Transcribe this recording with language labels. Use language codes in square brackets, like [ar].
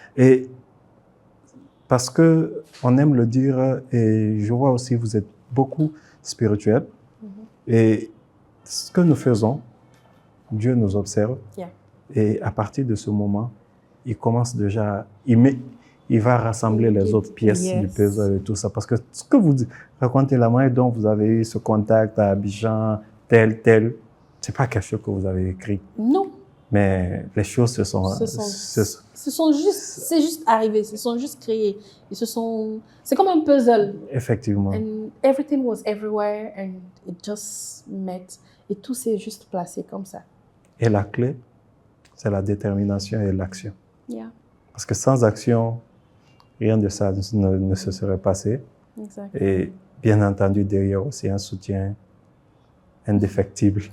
[fr] Et parce que on aime le dire, et je vois aussi vous êtes beaucoup spirituel, et ce que nous faisons, Dieu nous observe, et à partir de ce moment, il commence déjà, il va rassembler les autres pièces du puzzle et tout ça. Parce que ce que vous racontez, la manière dont vous avez eu ce contact à Abidjan, tel, c'est pas quelque chose que vous avez écrit. Non. Mais les choses c'est juste arrivé, se sont juste créées. C'est comme un puzzle. Effectivement. [en] And everything was everywhere and it just met. [fr] Et tout s'est juste placé comme ça. Et la clé, c'est la détermination et l'action. Yeah. Parce que sans action, rien de ça ne se serait passé. Exact. Et bien entendu, derrière aussi un soutien indéfectible.